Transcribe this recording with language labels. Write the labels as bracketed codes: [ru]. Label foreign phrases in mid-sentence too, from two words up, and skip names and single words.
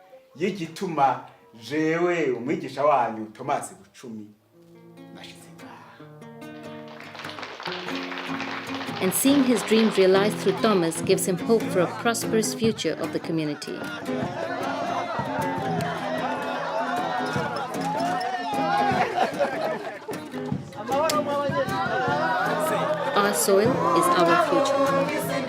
[rn] y'igituma jewe umwigisha wanyu Thomas Bucumi nashize ngaha. [en] And seeing his dreams realized through Thomas gives him hope for a prosperous future of the community. Our soil is our future.